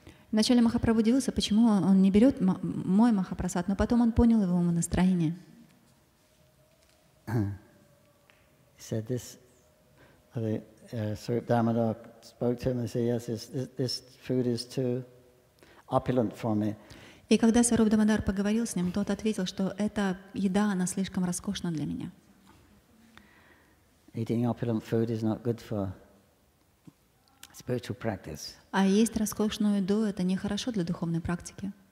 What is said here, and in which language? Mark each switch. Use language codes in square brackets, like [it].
[ru] Вначале Махапрабху удивился, почему он не берет мой Махапрасад, но потом он понял его настроение. [en] He said this, Swarup Damodar spoke to him and said, yes, this food is too opulent for me. [ru] И когда Сваруб Дамодар поговорил с ним, тот ответил, что эта еда, она слишком роскошна для меня. [en] Eating opulent food is not good for spiritual practice. [ru] А есть роскошную еду, это нехорошо для духовной практики.